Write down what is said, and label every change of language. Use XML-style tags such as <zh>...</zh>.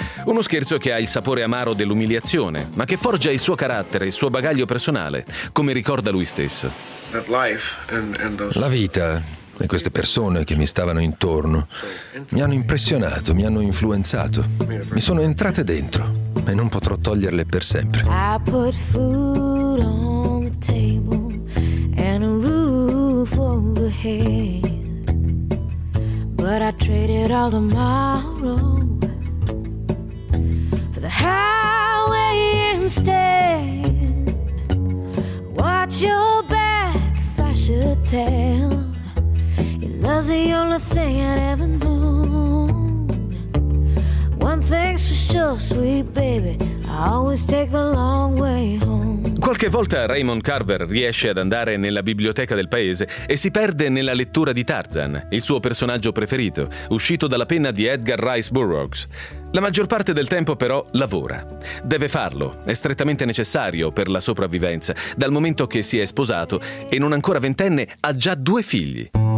<it>Uno scherzo che ha il sapore amaro dell'umiliazione, ma che forgia il suo carattere, il suo bagaglio personale, come ricorda lui stesso. La vita e queste persone che mi stavano intorno mi hanno impressionato, mi hanno influenzato. Mi sono entrate dentro. e non potrò toglierle per sempre.</it> <en>I put food on the table and a roof overhead, but I traded all tomorrow for the highway instead. Watch your back if I should tell. Love's the only thing I'd ever known. One thing's for sure, sweet baby, I always take the long way home.</en> <it>Qualche volta Raymond Carver riesce ad andare nella biblioteca del paese e si perde nella lettura di Tarzan, il suo personaggio preferito, uscito dalla penna di Edgar Rice Burroughs. La maggior parte del tempo però lavora. Deve farlo, è strettamente necessario per la sopravvivenza, dal momento che si è sposato e non ancora ventenne ha già due figli.</it>